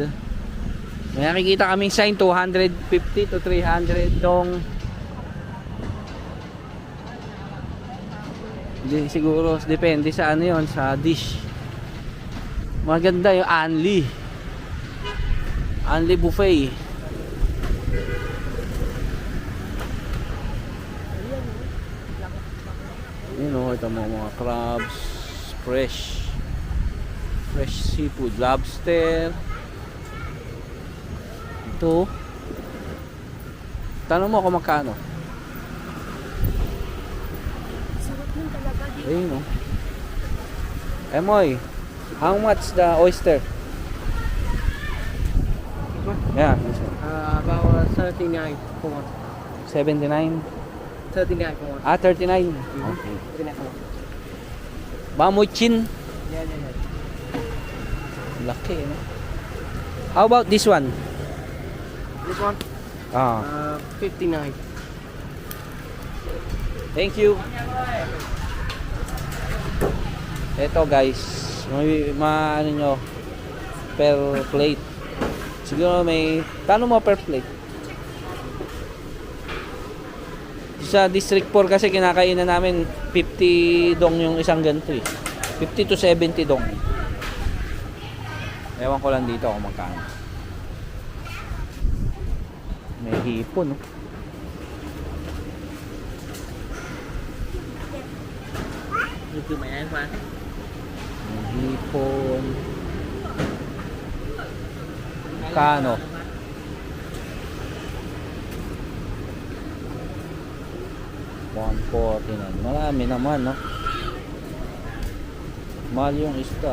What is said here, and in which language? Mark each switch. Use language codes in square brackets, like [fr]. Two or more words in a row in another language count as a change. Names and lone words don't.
[tl] May nakikita kaming sign 250 to 300 dong. Siguro depende sa ano yon, sa dish. Maganda yung Anli buffet. [en] You know, [tl] ito mga crabs, [en] fresh seafood, [tl] lobster. Ito. Tanong mo kung magkano. Ayun o. Emoy, [en] how much the oyster? one? Yeah, this one. About 39 for one. 79. 39 for one. 39. Mhm. Okay. 39 for one. Bamuchin. Yeah, yeah, yeah. [tl] Laki, no? [en] How about this one? This one? Ah, 59. thank you. [tl] Ito guys, may ano nyo, [en] per plate. [tl] Siguro may, kano mo [en] per plate? [tl] Sa District 4 kasi kinakainan namin 50 dong yung isang ganito eh. 50 to 70 dong. Ewan ko lang dito kung magkano. May hipon, no? [vi] Từ mẹ em qua. [tl] May hipon. Kano? $149. Marami naman, no? Mahal yung isda.